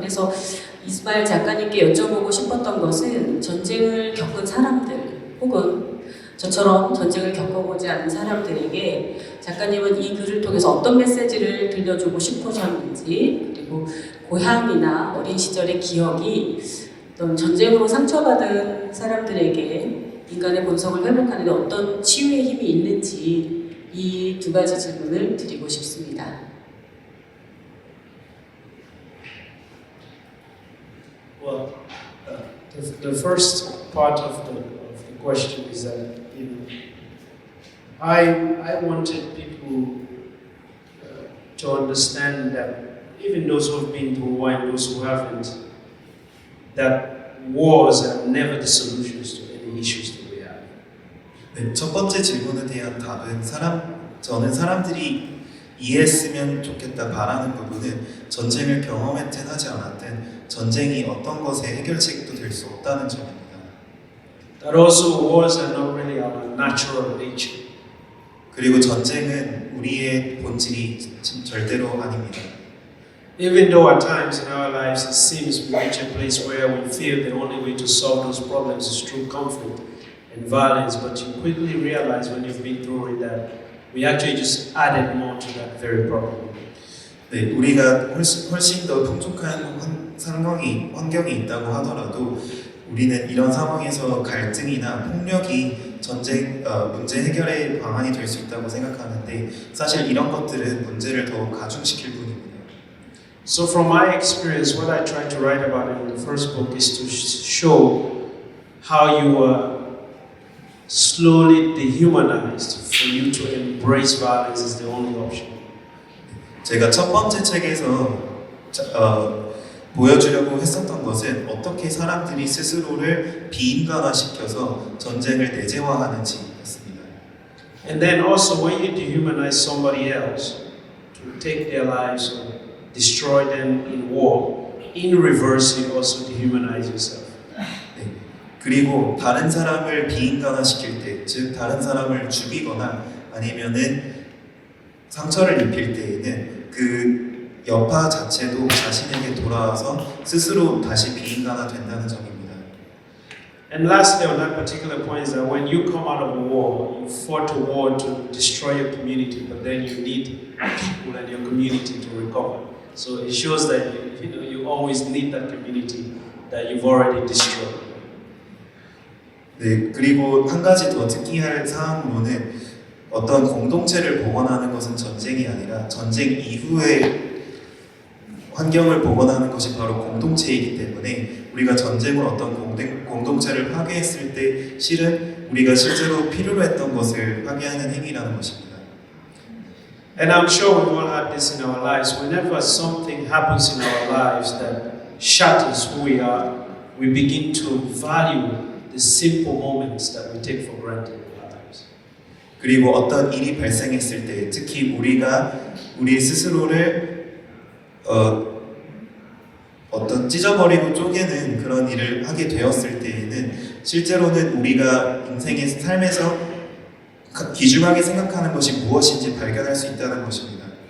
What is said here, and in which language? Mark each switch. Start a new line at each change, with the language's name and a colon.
Korean: 그래서 이스마일 작가님께 여쭤보고 싶었던 것은 전쟁을 겪은 사람들 혹은 저처럼 전쟁을 겪어보지 않은 사람들에게 작가님은 이 글을 통해서 어떤 메시지를 들려주고 싶으셨는지 그리고 고향이나 어린 시절의 기억이 어떤 전쟁으로 상처받은 사람들에게 인간의 본성을 회복하는 데 어떤 치유의 힘이 있는지 이 두 가지 질문을 드리고 싶습니다.
English: Well, the first part of the question is that I wanted people to understand that even those who have been through war and those who haven't, that wars are never the solutions to any issues that we have.
Korean: 네, 첫 번째 질문에 대한 답은 저는 사람들이 이해했으면 좋겠다 바라는 부분은 전쟁을 경험했든 하지 않았든 전쟁이 어떤 것의 해결책도 될 수 없다는 점입니다.
English: That also wars are not really our natural nature.
Korean: 그리고 전쟁은 우리의 본질이 절대로 아닙니다.
English: Even though at times in our lives it seems we reach a place where we feel the only way to solve those problems is through conflict and violence, but you quickly realize when you've been through it that we actually just added more to that very problem.
Korean: 네, 우리가 훨씬 더 풍족한 환경이 있다고 하더라도 우리는 이런 상황에서 갈등이나 폭력이 문제 해결의 방안이 될 수 있다고 생각하는데 사실 이런 것들은 문제를 더 가중시킬 뿐입니다.
English: So from my experience, what I tried to write about in the first book is to show how you were slowly dehumanized for you to embrace violence as the only option.
Korean: 제가 첫 번째 책에서 보여주려고 했었던 것은 어떻게 사람들이 스스로를 비인간화시켜서 전쟁을 내재화하는지였습니다.
English: And then also when you dehumanize somebody else to take their lives or destroy them in war, in reverse you also dehumanize yourself.
Korean: 네. 그리고 다른 사람을 비인간화시킬 때, 즉 다른 사람을 죽이거나 아니면은 상처를 입힐 때에는 그 여파 자체도 자신에게 돌아와서 스스로 다시 비인간화 된다는 점입니다.
English: And lastly, on that particular point is that when you come out of a war, you fought a war to destroy your community, but then you need people and your community to recover. So it shows that you always need that community that you've already destroyed.
Korean: 네, 그리고 한 가지 더 특기할 사항으로는 어떤 공동체를 복원하는 것은 전쟁이 아니라 전쟁 이후의 환경을 복원하는 것이 바로 공동체이기 때문에 우리가 전쟁으로 어떤 공동체를 파괴했을 때 실은 우리가 실제로 필요로 했던 것을 파괴하는 행위라는 것입니다.
English: And I'm sure we've all had this in our lives. Whenever something happens in our lives that shatters who we are, we begin to value the simple moments that we take for granted in our lives.
Korean: 그리고 어떤 일이 발생했을 때 특히 우리가 우리 스스로를 어떤 찢어버리고 쪼개는 그런 일을 하게 되었을 때에는 실제로는 우리가 인생의 삶에서 귀중하게 생각하는 것이 무엇인지 발견할 수 있다는 것입니다.